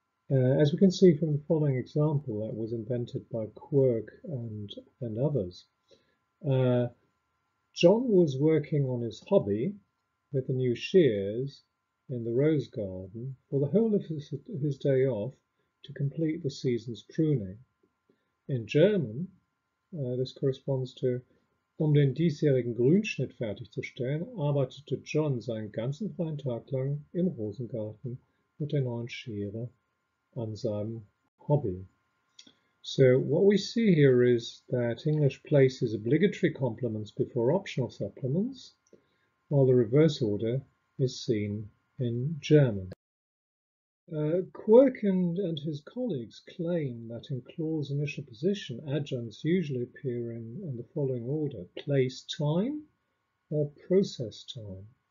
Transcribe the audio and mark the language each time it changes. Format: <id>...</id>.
<en>As we can see from the following example that was invented by Quirk and others. John was working on his hobby with the new shears in the rose garden for the whole of his day off to complete the season's pruning. In German, this corresponds to,</en> <de>den diesjährigen Grünschnitt fertigzustellen, arbeitete John seinen ganzen freien Tag lang im Rosengarten mit der neuen Schere an seinem hobby.</de> <en>So what we see here is that English places obligatory complements before optional supplements, while the reverse order is seen in German. Quirk and his colleagues claim that in clause initial position, adjuncts usually appear in the following order: place time or process time.</en>